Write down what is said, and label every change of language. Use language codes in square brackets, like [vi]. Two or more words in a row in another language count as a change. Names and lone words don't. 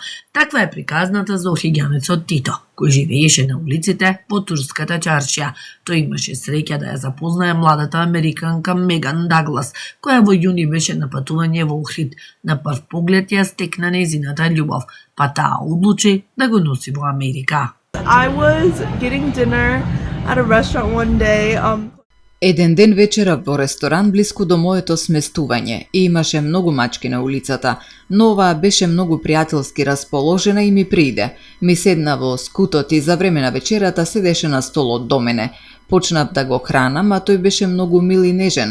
[mk] Таква е приказната за охригјанецот Тито, кој живееше на улиците по турската чаршија. Тој имаше среќа да ја запознае младата американка Меган Даглас, која во јуни беше на патување во Охрид. На прв поглед ја стекна нејзината љубов, па таа одлучи да го носи во Америка. [en] I was getting dinner at a restaurant one day. [mk] Еден ден вечера во ресторан блиску до моето сместување и имаше многу мачки на улицата, но оваа беше многу пријателски расположена и ми прииде. Ми седна во скутот и за време на вечерата седеше на столот до мене. Почнав да го хранам, а тој беше многу мил и нежен.